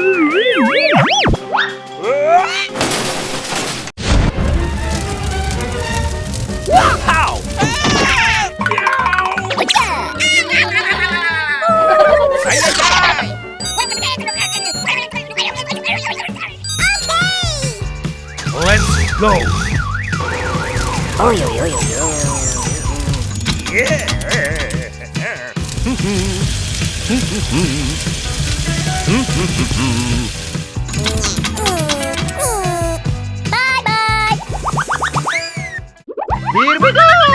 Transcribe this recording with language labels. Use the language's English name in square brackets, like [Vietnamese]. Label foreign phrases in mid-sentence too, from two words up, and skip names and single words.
[English] How? Let's go. Ôi ôi ôi ôi ôi. Bye bye. Here we go!